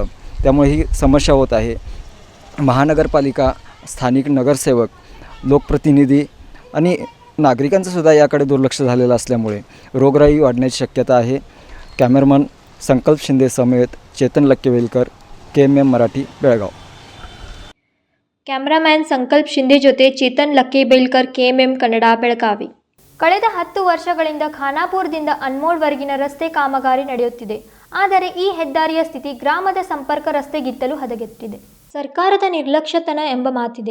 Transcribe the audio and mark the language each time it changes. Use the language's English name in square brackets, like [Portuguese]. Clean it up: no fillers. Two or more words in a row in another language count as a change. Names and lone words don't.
[Marathi] त्यामुळे ही समस्या होत आहे. महानगरपालिका, स्थानिक नगरसेवक, लोकप्रतिनिधी आणि नागरिकांचंसुद्धा याकडे दुर्लक्ष झालेलं असल्यामुळे रोगराई वाढण्याची शक्यता आहे. कॅमेरामन संकल्प शिंदे समेत चेतन लक्केवेलकर, KMM मराठी, बेळगाव. [Kannada] ಕ್ಯಾಮ್ರಾಮ್ಯಾನ್ ಸಂಕಲ್ಪ ಶಿಂದೆ ಜೊತೆ ಚೇತನ್ ಲಕ್ಕೇಬೇಲ್ಕರ್, KMM ಕನ್ನಡ, ಬೆಳಗಾವಿ. ಕಳೆದ 10 ವರ್ಷಗಳಿಂದ ಖಾನಾಪುರದಿಂದ ಅನ್ಮೋಡ್ವರೆಗಿನ ರಸ್ತೆ ಕಾಮಗಾರಿ ನಡೆಯುತ್ತಿದೆ. ಆದರೆ ಈ ಹೆದ್ದಾರಿಯ ಸ್ಥಿತಿ ಗ್ರಾಮದ ಸಂಪರ್ಕ ರಸ್ತೆಗಿಂತಲೂ ಹದಗೆಟ್ಟಿದೆ. ಸರ್ಕಾರದ ನಿರ್ಲಕ್ಷ್ಯತನ ಎಂಬ ಮಾತಿದೆ.